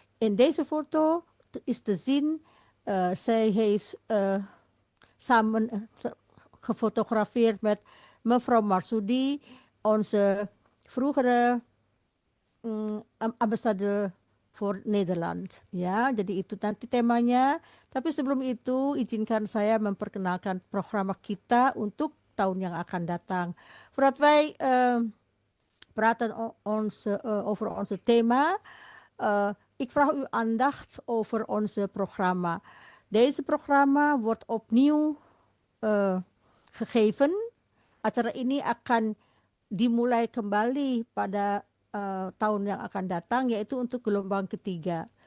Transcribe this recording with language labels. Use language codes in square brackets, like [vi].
[nl] In deze foto is te zien, zij heeft samen gefotografeerd met mevrouw Marsudi, onze vroegere ambassadeur voor Nederland. [id] Ya, jadi itu nanti temanya. Tapi sebelum itu izinkan saya memperkenalkan program kita untuk tahun yang akan datang. [nl] Voordat wij praten over onze thema, ik vraag uw aandacht over onze programma. Deze programma wordt opnieuw gegeven. [id] Acara ini akan dimulai kembali pada tahun yang akan datang, yaitu untuk gelombang ketiga.